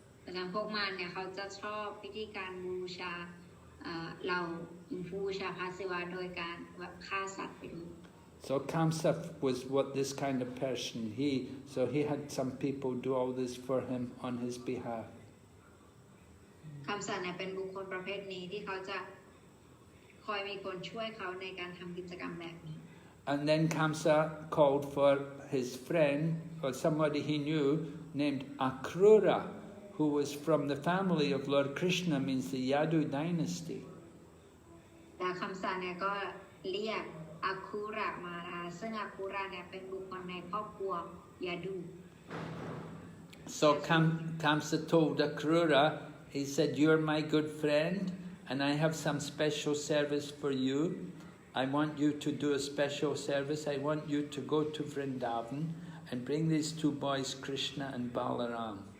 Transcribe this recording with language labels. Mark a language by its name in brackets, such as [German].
[Thai] ดังนั้นพวกมันเนี่ยเขาจะชอบพิธีการบูชาเราบูชาพระศิวะโดยการแบบฆ่าสัตว์ไปด้วย [English] So Kaṁsa was what this kind of person. So he had some people do all this for him on his behalf. [Thai] คำสั่งเนี่ยเป็นบุคคลประเภทนี้ที่เขาจะคอยมีคนช่วยเขาในการทำกิจกรรมแบบนี้ [English] And then Kaṁsa called for his friend or somebody he knew named Akrūra, who was from the family of Lord Krishna, means the Yadu dynasty. [Thai] แล้วคำสั่งเนี่ยก็เรียกอาคูระมาซึ่งอาคูระเนี่ยเป็นบุคคลในครอบครัวยาดู [English] So Kaṁsa told Akrūra, he said, "You're my good friend, and I have some special service for you. I want you to do a special service. I want you to go to Vrindavan and bring these two boys, Krishna and Balaram.